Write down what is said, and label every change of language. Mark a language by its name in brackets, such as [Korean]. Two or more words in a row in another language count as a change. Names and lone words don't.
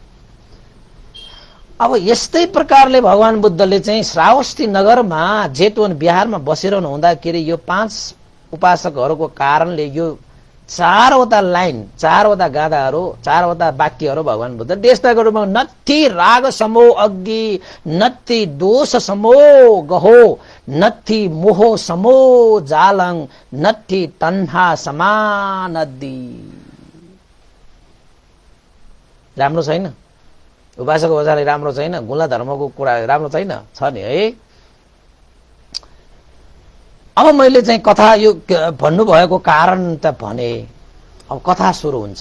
[Nepali] अब यस्तै प्रकारले भगवान बुद्धले चाहिँ श्रावस्ती नगरमा जेतवन बिहारमा बसिरहनु हुँदाखेरि यो 5 उपासकहरूको कारणले यो 4वटा लाइन, 4वटा गाथाहरू, 4वटा वाक्यहरू भगवान बुद्ध देशताको रूपमा [Pali] नत्थि राग समो अग्नि, नत्थि दोष समो गहो, नत्थि मोह समो जालङ, नत्थि तन्हा समानदि। [Nepali] राम्रो छैन? उपासक बजाले राम्रो छैन? गुला धर्मको कुरा राम्रो छैन? छ नि है। अब मैले चाहिँ कथा यो भन्नुभएको कारण त भने, अब कथा सुरु हुन्छ।